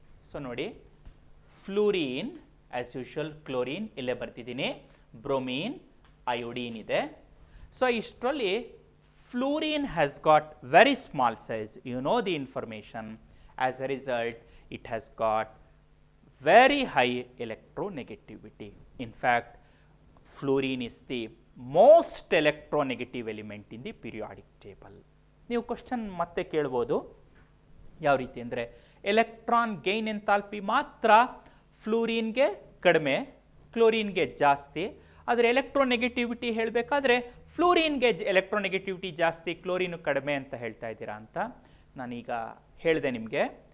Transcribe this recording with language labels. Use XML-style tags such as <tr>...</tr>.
<kn>So ನೋಡಿ, fluorine</kn> <en>as usual,</en> <kn>chlorine ಇಲ್ಲೇ ಬರ್ತಿದ್ದೀನಿ, ಬ್ರೋಮೀನ್, iodine ಇದೆ.</kn> <en>so</en> <kn>ಇಷ್ಟರಲ್ಲಿ</kn> <en>Fluorine has got very small size, you know the information. As a result it has got very high electronegativity. In fact, fluorine is the most electronegative element in the periodic table.</en> <kn>ನೀವು question ಮತ್ತೆ ಕೇಳ್ಬೋದು, ಯಾವ ರೀತಿ ಅಂದರೆ electron gain enthalpy ಮಾತ್ರ ಫ್ಲೂರಿನ್ಗೆ ಕಡಿಮೆ, ಕ್ಲೋರಿನ್ಗೆ ಜಾಸ್ತಿ. ಆದರೆ ಎಲೆಕ್ಟ್ರೋನೆಗೆಟಿವಿಟಿ ಹೇಳಬೇಕಾದ್ರೆ ಫ್ಲೂರಿನ್ಗೆ ಎಲೆಕ್ಟ್ರೋನೆಗೆಟಿವಿಟಿ ಜಾಸ್ತಿ, ಕ್ಲೋರಿನ್ ಕಡಿಮೆ ಅಂತ ಹೇಳ್ತಾ ಇದ್ದೀರಾ ಅಂತ ನಾನೀಗ ಹೇಳಿದೆ ನಿಮಗೆ.</kn>